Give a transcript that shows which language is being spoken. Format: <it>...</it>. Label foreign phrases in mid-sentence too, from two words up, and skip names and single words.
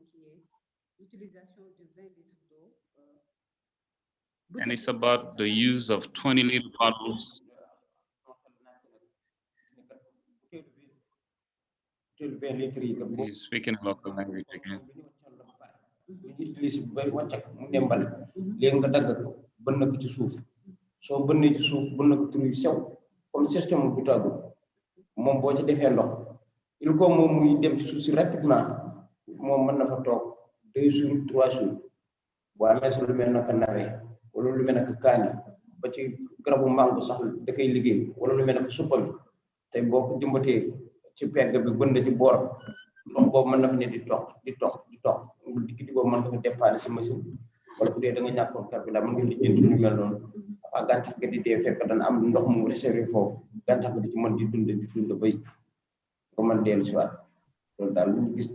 <en>And it's about the use of 20-liter bottles. He's speaking local language again.</en> <wo>Bënn ko ci suuf soo bënnee ci suuf bënn ko tur yu sew comme système bu tàggu moom boo ci defee ndox</wo> <fr>il faut</fr> <wo>moom muy dem ci suuf si rapidement moom mën na fa toog 2 jours 3 jours boo amee sa lu mel naka nawe wala lu mel naka kaani ba ci garabu mango sax da koy liggéey wala lu mel naka suppami tey boo ko jëmbatee ci pegg bi bënn ci boor ndox boobu mën na fa ne di toq digg boobu mën nga ko dépanner si machine wala bu dee da nga ñàkkoon carburant mën nga lijjanti lu mel noonu dafa gàncax gi di dee fekk dana am ndox mu réservé foofu gàncax gi di ci mën di dund bay nga mën dellu si waat loolu daal lu ñu gis.</wo>